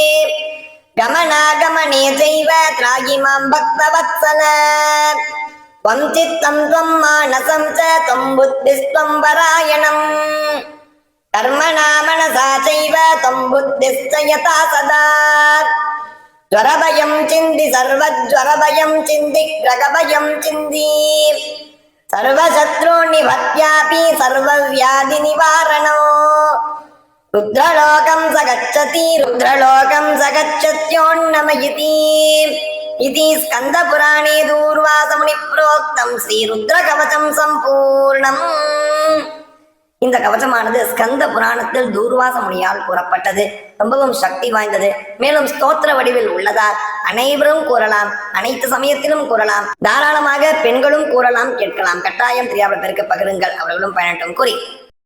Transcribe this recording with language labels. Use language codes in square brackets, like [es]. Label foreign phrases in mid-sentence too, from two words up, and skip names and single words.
[sa] गमनागमने चैव त्राहि मां भक्तवत्सल त्वं चित्तं त्वं मानसं च त्वं बुद्धिस्त्वं परायणम् कर्मणा मनसा चैव त्वं बुद्धिश्च यथा सदा ज्वरभयं चिन्ति सर्वज्वरभयं चिन्ति ग्रहभयं चिन्ति सर्वशत्रून्निहत्यापि सर्वव्याधिनिवारणो रुद्रलोकं स गच्छति रुद्रलोकं स गच्छत्योन्नमयति इति स्कंद पुराणे दूर्वास मुनि प्रोक्तम श्री रुद्र कवचम संपूर्णम. [ta] இந்த கவச்சமானது ஸ்கந்த புராணத்தில் தூர்வாச முனியால் கூறப்பட்டது. ரொம்பவும் சக்தி வாய்ந்தது. மேலும் ஸ்தோத்திர வடிவில் உள்ளதால் அனைவரும் கூறலாம், அனைத்து சமயத்திலும் கூறலாம், தாராளமாக பெண்களும் கூறலாம், கேட்கலாம். கட்டாயம் தெரியாத பேருக்கு பகிருங்கள், அவர்களும் பயனட்டும் கூறி